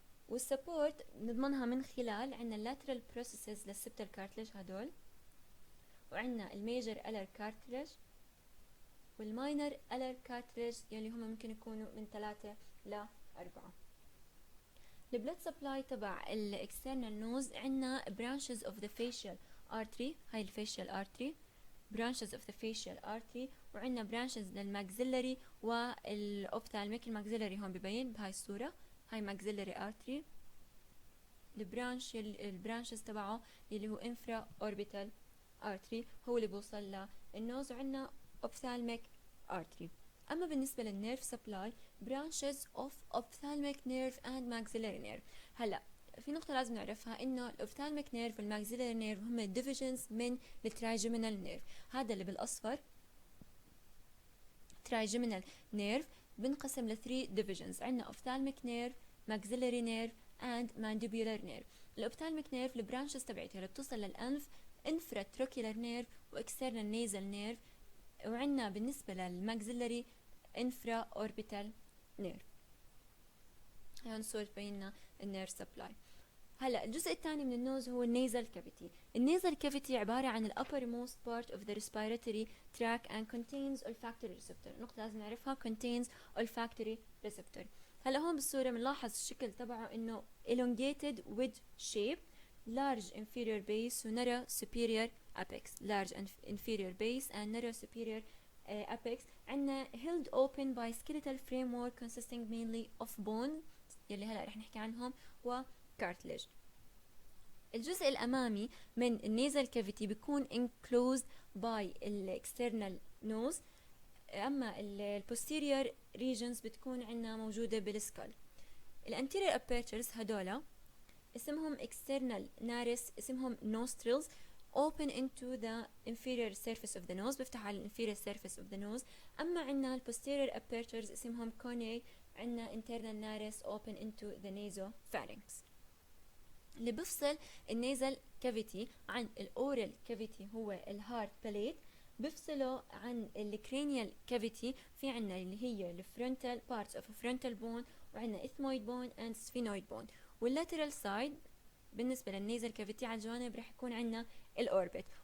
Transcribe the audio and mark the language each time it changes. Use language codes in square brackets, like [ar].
[ar] والسبورت نضمنها من خلال عندنا lateral processes للسبتال كارتلج هدول، وعندنا الميجر ألر كارتلج والماينر ألر كارتلج يلي هم ممكن يكونوا من 3 ل 4. البلد سبلاي تبع الاكسترنال نوز عندنا [en] branches of the facial artery، هاي الفيشيال artery branches of the facial artery، وعندنا branches للماكسيلري والاوبتالميك. [ar] الماكسيلري هون ببين بهاي الصورة، هاي maxillary artery. البرانشز تبعه اللي هو infra orbital artery هو اللي بوصل للنوز، وعندنا ophthalmic artery. أما بالنسبة للنيرف سبلاي [en] branches of ophthalmic nerve and maxillary nerve. [ar] هلا في نقطة لازم نعرفها، إنه الأوبثالميك نيرف والماكسيلري نيرف هم divisions من الترايجيمينال نيرف. هذا اللي بالأصفر ترايجيمينال نيرف بنقسم ل 3 divisions. [en] عندنا ophthalmic nerve، maxillary nerve and mandibular nerve. [ar] الأوبثالميك نيرف البرانشز تبعتها اللي بتوصل للأنف intratrochlear nerve و external nasal nerve، وعندنا بالنسبة للماكسيلري infra orbital nerve. هون صورة بينا النيرف سبلاي. هلا الجزء الثاني من النوز هو النيزل كافيتي. النيزل كافيتي عبارة عن ال [en] uppermost part of the respiratory tract and contains olfactory receptor. [ar] نقطة لازم نعرفها [en] contains olfactory receptor. [ar] هلا هون بالصورة بنلاحظ الشكل تبعه إنه [en] elongated wedge shape، large inferior base و narrow superior apex. large inferior base and narrow superior apex. عندنا held open by skeletal framework consisting mainly of bone [ar] يلي هلا رح نحكي عنهم [en] و cartilage. [ar] الجزء الأمامي من النيزل كافيتي بيكون [en] enclosed by external nose، [ar] أما posterior regions بتكون عندنا موجودة بالسكال. [en] anterior apertures هدولا اسمهم external nares، اسمهم nostrils open into the inferior surface of the nose، [ar] بفتح على [en] inferior surface of the nose. أما عندنا posterior apertures اسمهم cornea، عندنا internal nares open into the nasopharynx. [ar] اللي بفصل النيزل كافيتي عن الاورال كافيتي هو الهارت بليت، بفصله عن الكرينيال كافيتي في عنا اللي هي الفرونتال parts of frontal bone، وعندنا ethmoid bone and sphenoid bone. واللاترال سايد بالنسبة للنيزل كافيتي على الجوانب رح يكون عنا الاوربت.